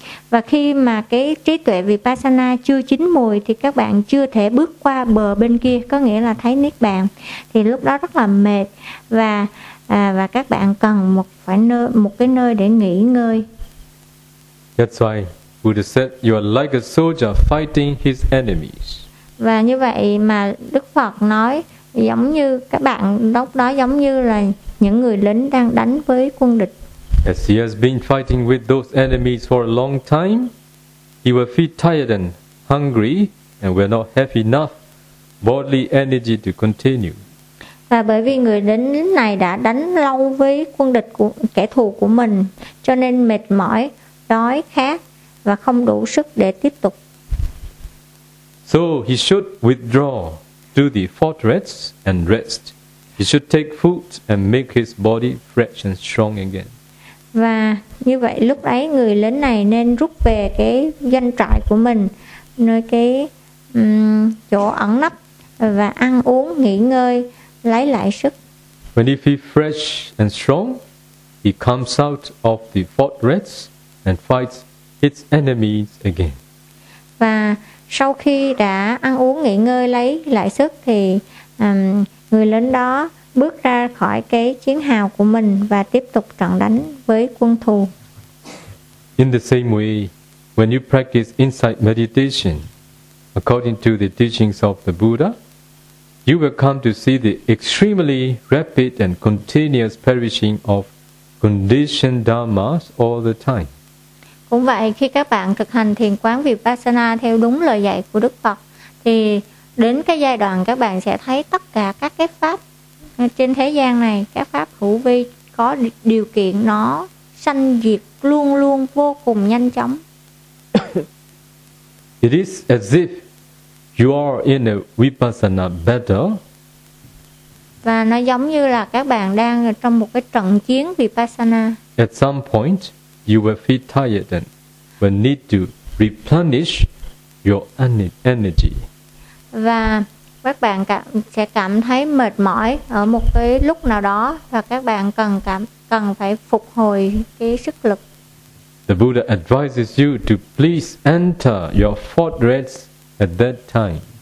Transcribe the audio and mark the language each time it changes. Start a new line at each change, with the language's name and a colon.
Vietnamese: Và khi mà cái trí tuệ Vipassana chưa chín mùi thì các bạn chưa thể bước qua bờ bên kia, có nghĩa là thấy Niết Bàn, thì lúc đó rất là mệt và các bạn cần một cái nơi để nghỉ ngơi.
English: That's why Buddha said you are like a soldier fighting his enemies.
Vietnamese: Và như vậy mà Đức Phật nói giống như các bạn lúc đó giống như là những người lính đang đánh với quân địch.
English: As he has been fighting with those enemies for a long time, he will feel tired and hungry and will not have enough bodily energy to continue.
Vietnamese: Và bởi vì người lính này đã đánh lâu với quân địch của kẻ thù của mình, cho nên mệt mỏi, đói khát và không đủ sức để tiếp tục.
English: So he should withdraw to the fortress and rest. He should take food and make his body fresh and strong again.
Vietnamese: Và như vậy lúc ấy người lính này nên rút về cái doanh trại của mình, nơi cái chỗ ẩn nấp, và ăn uống, nghỉ ngơi, lấy lại sức.
English: When he feels fresh and strong, he comes out of the fortress and fights its enemies again.
Vietnamese: Và sau khi đã ăn uống, nghỉ ngơi, lấy lại sức thì người lính đó bước ra khỏi cái chiến hào của mình và tiếp tục trận đánh với quân thù.
English: In the same way, when you practice insight meditation, according to the teachings of the Buddha, you will come to see the extremely rapid and continuous perishing of conditioned dharmas all the time.
Vietnamese: Cũng vậy, khi các bạn thực hành thiền quán Vipassana theo đúng lời dạy của Đức Phật, thì đến cái giai đoạn các bạn sẽ thấy tất cả các cái pháp trên thế gian này, các pháp hữu vi có điều kiện nó sanh diệt luôn luôn vô cùng nhanh chóng.
English: It is as if you are in a Vipassana battle.
Vietnamese: Và nó giống như là các bạn đang trong một cái trận chiến Vipassana.
English: At some point, you will feel tired and will need to replenish your energy.
Vietnamese: Và các bạn sẽ cảm thấy mệt mỏi ở một cái lúc nào đó và các bạn cần phải phục hồi cái sức lực.
English: The Buddha advises you to please enter your fortress at that time.